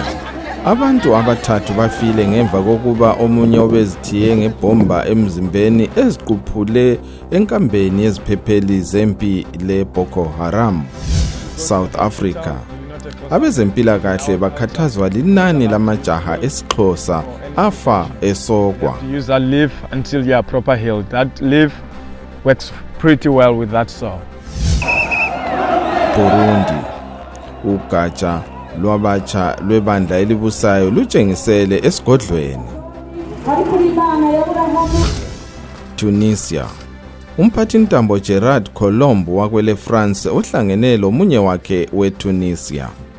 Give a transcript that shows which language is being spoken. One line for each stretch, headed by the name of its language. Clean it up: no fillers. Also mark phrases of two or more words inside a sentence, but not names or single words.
North Ndebele: Abantu abathathu bafile ngemva kokuba omunye obezithiye ngebomba emzimbeni eziquphule enkambeni yeziphepheli zempi le Boko Haram. South Africa. Abezempilakahle bakhathazwa linani lamajaha esiXhosa afa esokwa.
English: Use a leaf until you are proper healed. That leaf works pretty well with that sore.
North Ndebele: Burundi. Ugatsha lwabatsha lwebandla elibusayo lutshengisele esigodlweni. Tunisia. Umphathintambo Gerard Colombo wakwele France uhlangene lomunye wakhe weTunisia.